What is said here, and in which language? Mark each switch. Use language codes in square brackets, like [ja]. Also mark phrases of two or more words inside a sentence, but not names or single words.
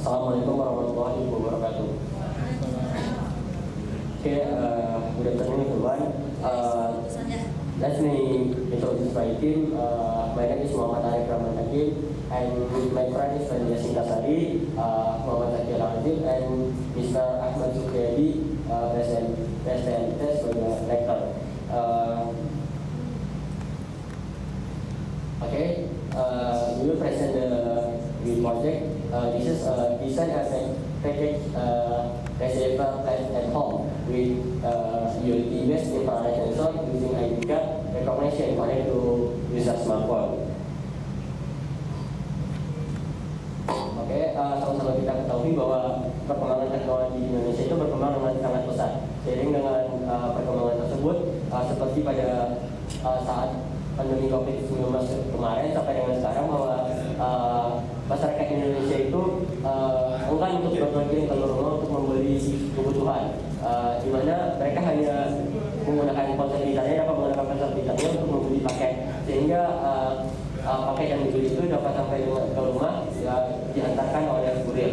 [ar] السلام عليكم ورحمة الله وبركاته. [en] Okay, good afternoon everyone. Let me introduce my team. My name is Muhammad Arif Rahman Hakim, and with my friend is Yasin Kasari, Muhammad Akil Azim, and Mr. Ahmad Sukriyadi, President sebagai Rector. Okay, we will present the project. This is design as a package receiver at home with ULP-based infrared sensor using ID card recognition connect to user smartphone. [id] Oke, sama-sama kita ketahui bahwa perkembangan teknologi di Indonesia itu berkembang dengan sangat pesat. Seiring dengan perkembangan tersebut, seperti pada saat pandemi COVID-19 kemarin sampai dengan sekarang, bahwa masyarakat Indonesia itu enggan untuk berpergian keluar rumah untuk membeli kebutuhan, di mana mereka hanya menggunakan ponsel pintarnya, dapat menggunakan ponsel pintarnya untuk membeli paket, sehingga paket yang dibeli itu dapat sampai ke rumah diantarkan oleh kurir.